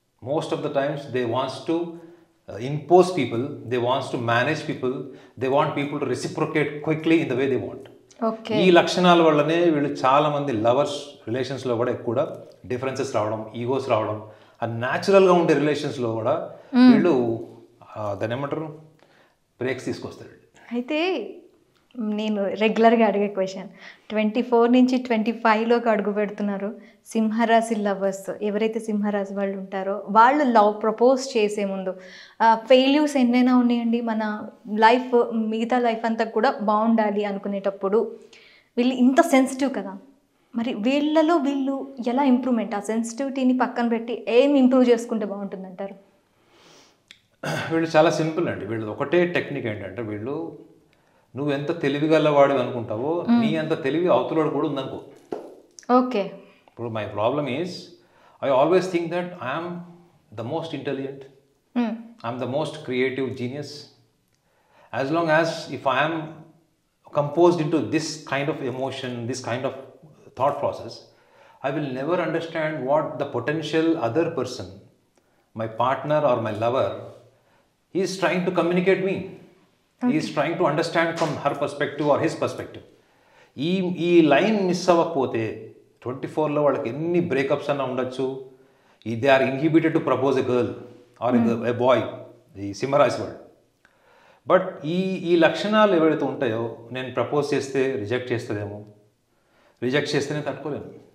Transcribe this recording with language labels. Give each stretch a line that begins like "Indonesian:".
English: Most of the times they wants to impose people, they wants to manage people, they want people to reciprocate quickly in the way they want. Okay.
Telugu: ఈ లక్షణాల వల్లనే వీళ్ళు చాలా మంది lovers రిలేషన్స్లో కూడా ఎక్కువ differences రావడం, egos రావడం, ఆ న్యాచురల్గా ఉండే రిలేషన్స్లో కూడా వీళ్ళు దాన్ని ఏమంటారు బ్రేక్స్ తీసుకొస్తారు. అయితే నేను రెగ్యులర్గా అడిగే క్వశ్చన్, 24 నుంచి 25లోకి అడుగు పెడుతున్నారు సింహరాశి లవర్స్. ఎవరైతే సింహరాశి వాళ్ళు ఉంటారో వాళ్ళు లవ్ ప్రపోజ్ చేసే ముందు ఫెయిల్యూర్స్ ఎన్నైనా ఉన్నాయండి, మన లైఫ్ మిగతా లైఫ్ అంతా కూడా బాగుండాలి అనుకునేటప్పుడు వీళ్ళు ఇంత సెన్సిటివ్ కదా, మరి వీళ్ళలో వీళ్ళు ఎలా ఇంప్రూవ్మెంట్, ఆ సెన్సిటివిటీని పక్కన పెట్టి ఏం ఇంప్రూవ్ చేసుకుంటే బాగుంటుందంటారు? వీళ్ళు చాలా సింపుల్ అండి. వీళ్ళు ఒకటే టెక్నిక్ ఏంటంటే, వీళ్ళు నువ్వు ఎంత తెలివిగలవాడు అనుకుంటావో నీ అంత తెలివి అవతలవాడు కూడా ఉందనుకో.
English: Okay.
Telugu: ఇప్పుడు
English: My problem is I always think that I'm the most intelligent, I'm the most creative genius. As long as if I'm composed into this kind of emotion, this kind of thought process, I will never understand what the potential other person, my partner or my lover, is trying to communicate me. He is trying to understand from her perspective or his perspective.
Telugu: ఈ line miss అవ్వకపోతే 24లో వాళ్ళకి ఎన్ని breakups అన్నా ఉండొచ్చు,
English: they are inhibited to propose a girl or a boy,
Telugu: ఈ సింహరాశి వాళ్ళు. But ఈ లక్షణాలు ఏవైతే ఉంటాయో, నేను ప్రపోజ్ చేస్తే రిజెక్ట్ చేస్తుందేమో, రిజెక్ట్ చేస్తేనే తట్టుకోలేను,